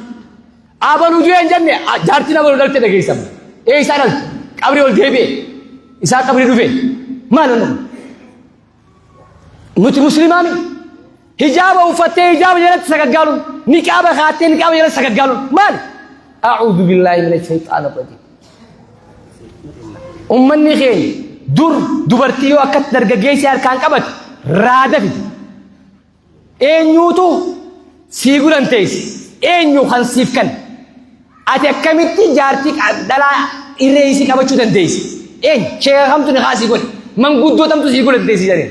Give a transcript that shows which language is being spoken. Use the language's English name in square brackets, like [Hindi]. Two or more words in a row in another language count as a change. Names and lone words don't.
[Oromo] Abaluu du'ee hin jenne jaartiin abaluu dhaltee dhageessa. Isaa dhalte qabrii ol deebi'e isaa qabrii dhufe maal nu nuti muslimaami hijaaba uffattee hijaaba jalatti sagaggaaluun niqaaba kaattee niqaaba jalatti sagaggaaluun maali? [Arabic] أعوذ بالله من الشيطان الرجيم. أمني خير [Oromo] dubartii yoo akkas dargaggeessi harkaan qabate raada fide eenyuutu sii gulanteessi eenyu kan siif kan ati akkamitti jaartii dhalaa irree isii qabachuu dandeessi sheekamtu ni kaasii godhe manguddootamtu sii gulanteessi jedheen